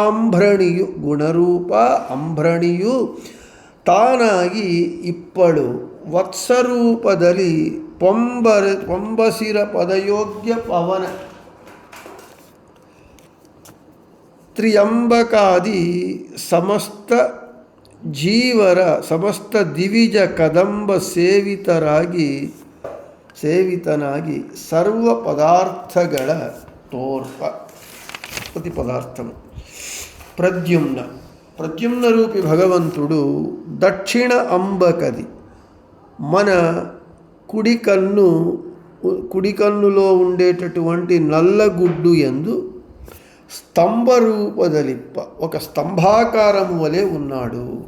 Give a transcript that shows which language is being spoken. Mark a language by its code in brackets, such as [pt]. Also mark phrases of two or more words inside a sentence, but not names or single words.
[kn] ಅಂಭ್ರಣಿಯು ತಾನಾಗಿ ಇಪ್ಪಳು ವತ್ಸರೂಪದಲ್ಲಿ ಪೊಂಬಸಿರ ಪದಯೋಗ್ಯ ಪವನ ತ್ರಿಯಂಬಕಾದಿ ಸಮಸ್ತ ದಿವಿಜ ಕದಂಬ ಸೇವಿತನಾಗಿ ಸರ್ವ ಪದಾರ್ಥಗಳ ತೋರ್ಪ. [te] ಪ್ರತಿ ಪದಾರ್ಥము. ప్రద్యుమ్న రూపి భగవంతుడు దక్షిణ అంబకది మన కుడి కన్నులో ఉండేటటువంటి నల్లగుడ్డు యందు స్తంభరూపదలిప్ప ఒక స్తంభాకారము వలె ఉన్నాడు.